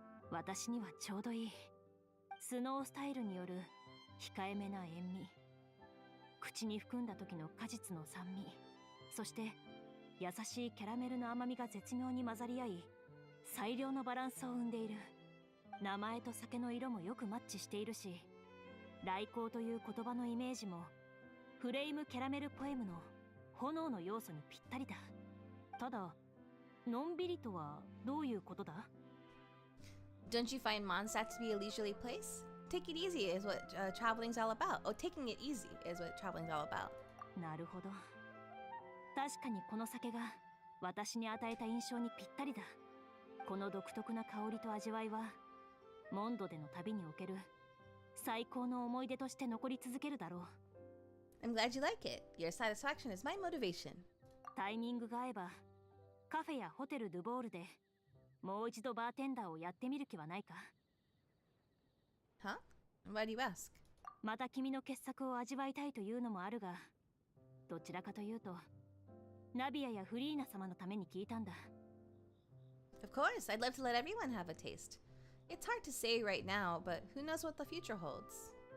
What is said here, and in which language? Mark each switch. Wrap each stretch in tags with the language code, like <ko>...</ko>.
<ja>私にはちょうどいい。スノースタイルによる控えめな塩味、口に含んだ時の果実の酸味、そして優しいキャラメルの甘みが絶妙に混ざり合い、最良のバランスを生んでいる。名前と酒の色もよくマッチしているし、来航という言葉のイメージもフレームキャラメルポエムの炎の要素にぴったりだ。ただ、のんびりとはどういうことだ？</ja> <en>Don't you find Mondstadt to be a leisurely place? Take it easy is what traveling's all about. Oh, taking it easy is what traveling's all about.</en> <ja>なるほど。確かにこの酒が私に与えた印象にぴったりだ。この独特な香りと味わいは、モンドでの旅における最高の思い出として残り続けるだろう。</ja> <en>I'm glad you like it. Your satisfaction is my motivation.</en> <ja>タイミングが合えば、カフェやホテルドゥボールでもう一度バーテンダーをやってみる気はないか？</ja> <en>Huh? Why do you ask?</en> <ja>また君の傑作を味わいたいというのもあるが、どちらかというと、ナビアやフリーナ様のために聞いたんだ。</ja> <en>Of course, I'd love to let everyone have a taste. It's hard to say right now, but who knows what the future holds?</en>